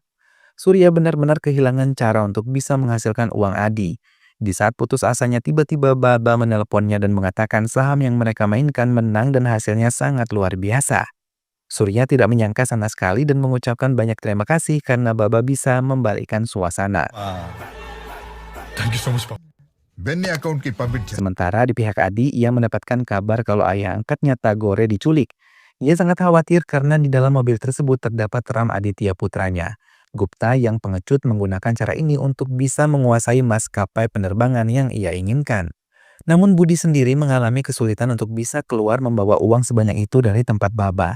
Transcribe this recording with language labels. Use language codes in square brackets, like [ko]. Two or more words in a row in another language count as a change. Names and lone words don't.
[id] Surya benar-benar kehilangan cara untuk bisa menghasilkan uang Adi. Di saat putus asanya tiba-tiba Baba menelponnya dan mengatakan saham yang mereka mainkan menang dan hasilnya sangat luar biasa. Surya tidak menyangka sama sekali dan mengucapkan banyak terima kasih karena Baba bisa membalikkan suasana. [en] thank you so much. [te] బెన్నీ అకౌంట్కి పంపించాను. [id] Sementara di pihak Adi, ia mendapatkan kabar kalau ayah angkatnya Tagore diculik. Ia sangat khawatir karena di dalam mobil tersebut terdapat Ram Aditya putranya. Gupta yang pengecut menggunakan cara ini untuk bisa menguasai maskapai penerbangan yang ia inginkan. Namun Budi sendiri mengalami kesulitan untuk bisa keluar membawa uang sebanyak itu dari tempat Baba.